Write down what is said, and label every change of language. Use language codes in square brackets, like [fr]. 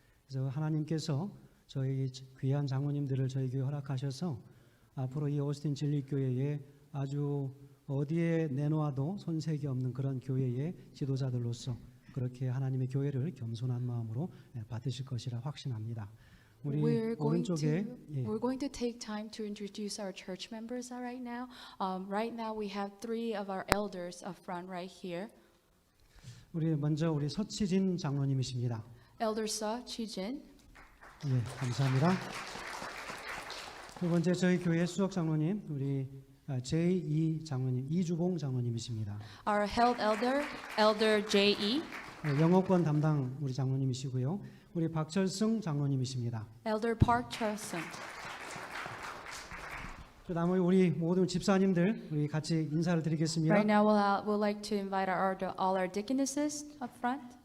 [ko] 그래서 하나님께서 저희 귀한 장로님들을 저희 교회 허락하셔서 앞으로 이 오스틴 진리교회에 아주 어디에 내놓아도 손색이 없는 그런 교회의 지도자들로서 그렇게 하나님의 교회를 겸손한 마음으로 받으실 것이라 확신합니다. 우리 오른쪽에 [en] We're going to take time to introduce our church members right now. Right now we have 3 of our elders up front right here. [ko] 우리 먼저 우리 서치진 장로님이십니다. [en] Elder Seo Chi-jin. [ko] 예, 감사합니다. 두 번째 저희 교회 수석 장로님 우리 제2 장로님 이주봉 장로님이십니다. [en] Our health elder, Elder J.E. [ko] 영어권 담당 우리 장로님이시고요. 우리 박철승 장로님이십니다. [en] Elder Park Chulsung. [ko] 그다음에 우리 모든 집사님들 우리 같이 인사를 드리겠습니다. [en] Right now we'll like to invite all our deaconesses up front.